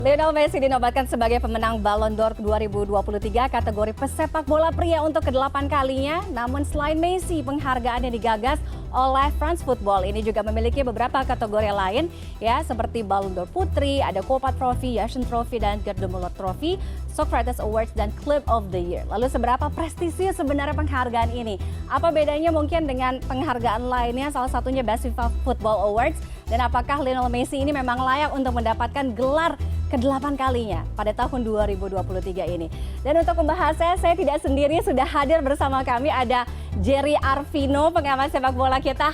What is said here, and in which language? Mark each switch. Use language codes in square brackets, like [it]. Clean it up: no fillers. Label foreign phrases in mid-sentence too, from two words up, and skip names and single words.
[id] Lionel Messi dinobatkan sebagai pemenang Ballon d'Or 2023 kategori pesepak bola pria untuk ke-8 kalinya. Namun selain Messi, penghargaan yang digagas oleh France Football ini juga memiliki beberapa kategori lain ya, seperti Ballon d'Or Putri, ada Copa Trophy, Yashin Trophy, dan Gerd de Muller Trophy, Socrates Awards, dan Club of the Year. Lalu seberapa prestisius sebenarnya penghargaan ini? Apa bedanya mungkin dengan penghargaan lainnya, salah satunya Best FIFA Football Awards? Dan apakah Lionel Messi ini memang layak untuk mendapatkan gelar ke-8 kalinya pada tahun 2023 ini. Dan untuk membahasnya, saya tidak sendiri, sudah hadir bersama kami ada Jerry Arvino, pengamat sepak bola kita.